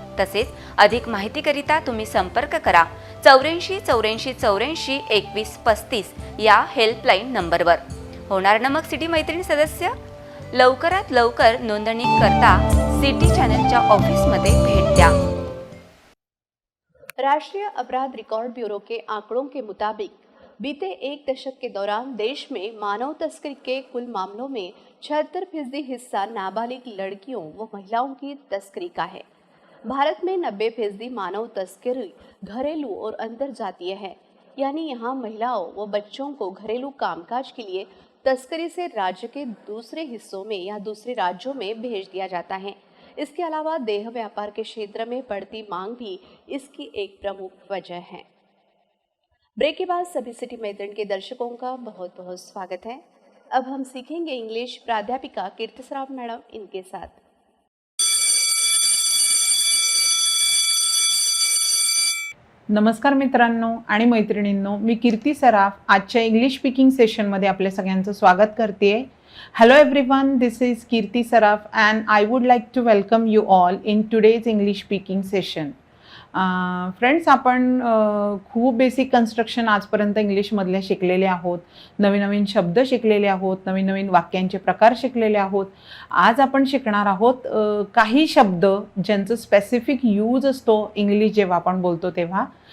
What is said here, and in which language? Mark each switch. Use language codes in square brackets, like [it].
[mr] तसेच अधिक माहितीकरिता तुम्ही संपर्क करा 84 84 84 21 35 या हेल्पलाईन नंबरवर. होणार ना मग सिटी मैत्रीण सदस्य? लवकरात लवकर नोंदणी करता सिटी चॅनलच्या ऑफिसमध्ये भेट द्या. [hi] राष्ट्रीय अपराध रिकॉर्ड ब्यूरो के आंकड़ों के मुताबिक बीते एक दशक के दौरान देश में मानव तस्करी के कुल मामलों में 76% हिस्सा नाबालिग लड़कियों व महिलाओं की तस्करी का है. भारत में 90% मानव तस्करी घरेलू और अंतरजातीय है, यानी यहाँ महिलाओं व बच्चों को घरेलू कामकाज के लिए तस्करी से राज्य के दूसरे हिस्सों में या दूसरे राज्यों में भेज दिया जाता है. इसके अलावा देह व्यापार के क्षेत्र में बढ़ती मांग भी इसकी एक प्रमुख वजह है. ब्रेक के बाद सभी सिटी मैत्रीण के दर्शकों का बहुत बहुत स्वागत है. अब हम सीखेंगे इंग्लिश प्राध्यापिका कीर्ति सराफ मैडम इनके साथ. [mr] नमस्कार मित्रांनो आणि मैत्रिणींनो, मी कीर्ती सराफ आजच्या इंग्लिश स्पीकिंग सेशनमध्ये आपल्या सगळ्यांचं स्वागत करते. [en] Hello everyone, this is Kirti Saraf and I would like to welcome you all in today's English speaking session. [mr] Friends, आपण खूप बेसिक कन्स्ट्रक्शन आजपर्यंत इंग्लिशमधले शिकलेले आहोत. नवीन नवीन शब्द शिकलेले आहोत, नवीन नवीन वाक्यांचे प्रकार शिकलेले आहोत. आज आपण शिकणार आहोत काही शब्द ज्यांचं स्पेसिफिक यूज असतो इंग्लिश जेव्हा आपण बोलतो तेव्हा.